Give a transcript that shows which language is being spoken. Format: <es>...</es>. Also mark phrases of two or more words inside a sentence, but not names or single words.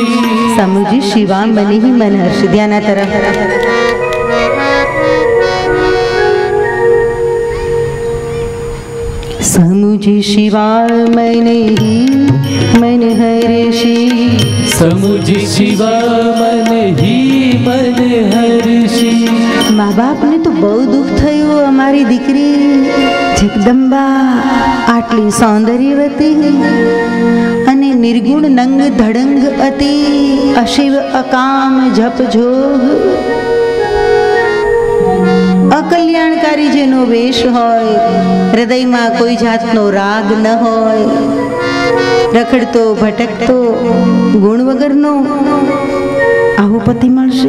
<awa>समुझे शिवा मन ही मन हर्षी। ध्यान तरफ समुझे शिवा मन ही मन हर्षी, समुझ शिवा मन ही मन हर्षी।</awa> <gu>મા બાપને તો બહુ દુઃખ થયું, અમારી દીકરી જગદંબા આટલી સૌંદર્યવતી અને નિર્ગુણ નંગ ધડંગ અતિ અશિવ અકામ જપ જોગ અકલ્યાણકારી જેનો વેશ હોય, હૃદયમાં કોઈ જાતનો રાગ ન હોય, રખડતો ભટકતો ગુણ વગરનો આવો પતિ મળશે।</gu>